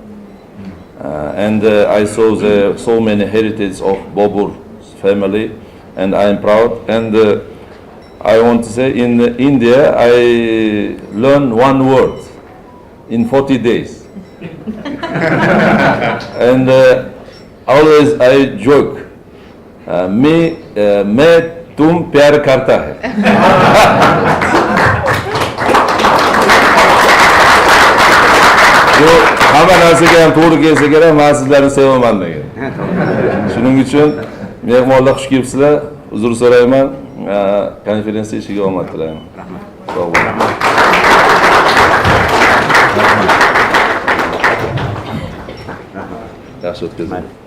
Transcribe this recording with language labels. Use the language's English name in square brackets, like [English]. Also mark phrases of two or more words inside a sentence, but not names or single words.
[English] And I saw so many heritage of Babur's family, and I am proud. And I want to say in India, I learned one word in 40 days. And always I joke. [Hindi] मैं तुम प्यार करता है [Uzbek] जो hamma narsaga ham to'g'ri kelsa kerak, men sizlarni sevaman degan. Shuning uchun mehmonlar xush kelibsizlar. Uzr so'rayman. Konferensiya ishiga omad tilayman. Sog' bo'ling. Yaxshi o'tkazing.